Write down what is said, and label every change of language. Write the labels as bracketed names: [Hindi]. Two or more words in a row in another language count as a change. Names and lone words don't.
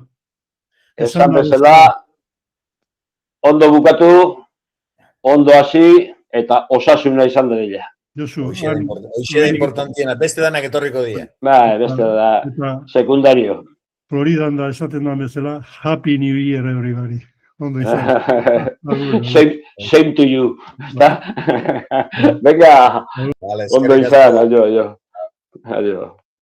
[Basque] Esan bezala, ondo bukatu, ondo hasi, eta osasuna izan dela. Josu, hoxe da importantiena, beste danak etorriko dira. Beste da, sekundario. Floridan da esaten da bezala, [English] Happy New Year everybody. [Basque] Ondo izan. [English] Same to you. [Basque] Venga, ondo izan, adio.